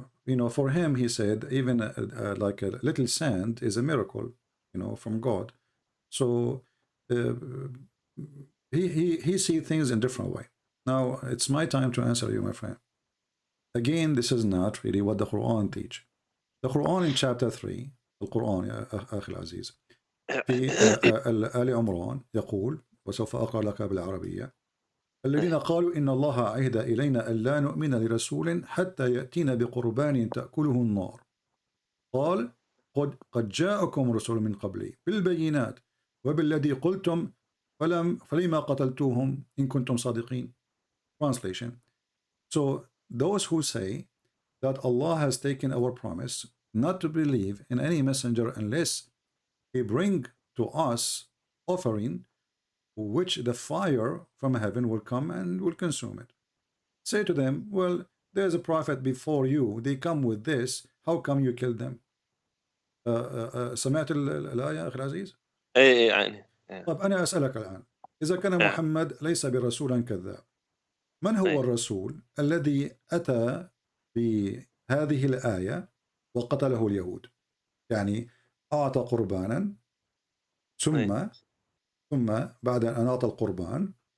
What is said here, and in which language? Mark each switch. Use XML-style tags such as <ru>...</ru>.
<en>You know, for him, he said, even like a little sand is a miracle, you know, from God. So he sees things in different way. Now it's my time to answer you, my friend. Again, this is not really what the Quran teach. The Quran in chapter 3,</en> <ar>القرآن يا أخي العزيز، في آل عمران يقول، وسوف أقرأ لك بالعربية: الذين قالوا إن الله عهد إلينا ألا نؤمن لرسول حتى يأتينا بقربان تأكله النار قال قد جاءكم رسول من قبلي بالبينات وبالذي قلتم فلما قتلتوهم إن كنتم صادقين.</ar> <en>Translation. So those who say that Allah has taken our promise not to believe in any messenger unless he bring to us offering which the fire from heaven will come and will consume it. Say to them, well, there's a prophet before you, they come with this, how come you killed them?</en> <ar>سمعت الآية أخي العزيز؟ أي يعني. طب أنا أسألك الآن، إذا كان محمد ليس برسولا كذاب، من هو الرسول الذي أتى بهذه الآية وقتله اليهود؟ يعني أعطى قربانا ثم بعد أن أعطى القربان</ar>